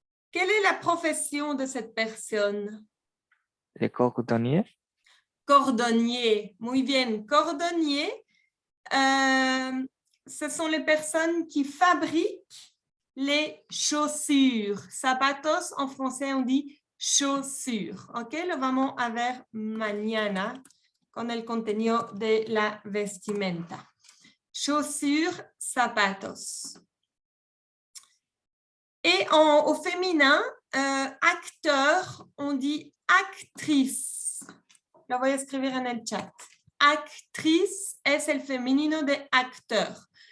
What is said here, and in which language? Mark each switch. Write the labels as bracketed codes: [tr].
[fr] Quelle est la profession de cette personne? Les cordonniers. Cordonnier. [es] Muy bien. [fr] Cordonnier, ce sont les personnes qui fabriquent les chaussures. Zapatos, en français, on dit chaussures. ¿Ok? [es] Lo vamos a ver mañana con el contenido de la vestimenta. [fr] Chaussures, zapatos. Et au féminin, acteur, on dit actrice. [es] Lo voy a escribir en el chat. Actriz es el femenino de acteur.